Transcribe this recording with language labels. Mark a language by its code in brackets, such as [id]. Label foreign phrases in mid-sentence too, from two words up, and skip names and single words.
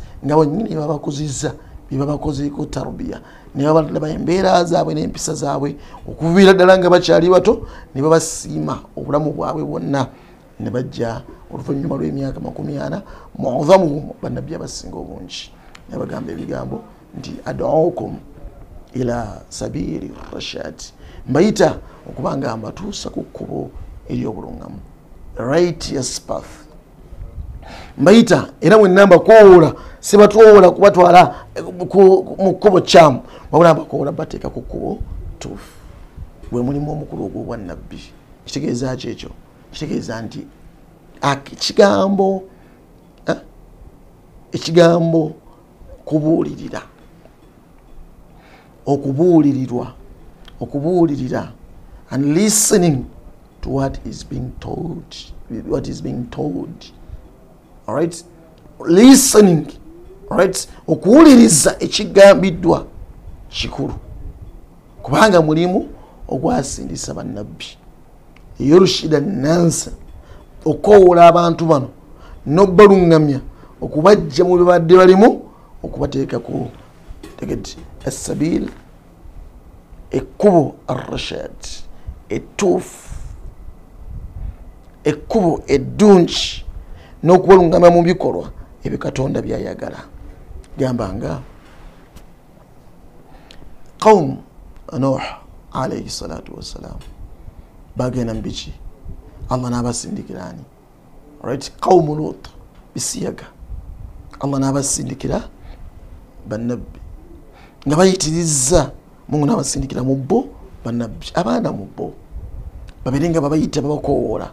[lg] Nga bonnyini babakozizza, bibabakozeeko tarubiya, ne babalaba embeera zaabwe n'empisa zaabwe okuviira ddala nga bakyali bato, ne babasiima obulamu bwabwe bwonna, ne bajja oluvannyuma lw'emyaka 40 mu'adhamuhum, bannabbi abasinga obungi, ne bagamba ebigambo nti [ar] أدعوكم إلى سبيل الرشاد, [lg] mbayita okubanga mbatuusa ku kkubo ery'obulungamu, [en] righteous path. [lg] Mbayita era mwenna mbakoola, sibatwola kubatwala mu kkubo kyamu, wabula mbakoola bateeka ku kkubo tuufu. Gwe mulimu omukulu ogwo bwa nnabbi. Kitegeeza ki ekyo? Kitegeeza nti ekigambo kubuulirira, okubuulirirwa, okubuulirira, [en] and listening to what is being told, all right, listening, all right, [lg] okuwuliriza ekigambiddwa kikulu, kubanga mulimu ogwasindisa bannabbi. [ar] يرشد الناس, [lg] okoola abantu bano n'obbalungamya, okubajja mu bibadde balimu, okubateeka ku tegedde as-sabil, ekkubo ar-rashad, ettuufu, ekkubo eddungi, n'okubalungamya mu bikolwa ebyo Katonda byayagala. Gamba nga qawm Nuh [ar] عليه الصلاة والسلام [lg] bagenda mu biki? Allah n'abasindikirani. Right? Qawmu Lut bisiyaga. Allah n'abasindikira bannabbi. Nga bayitiriza Mungu n'abasindikira mu bo bannabbi. Abaana mu bo. Babirenga babayita babakoola.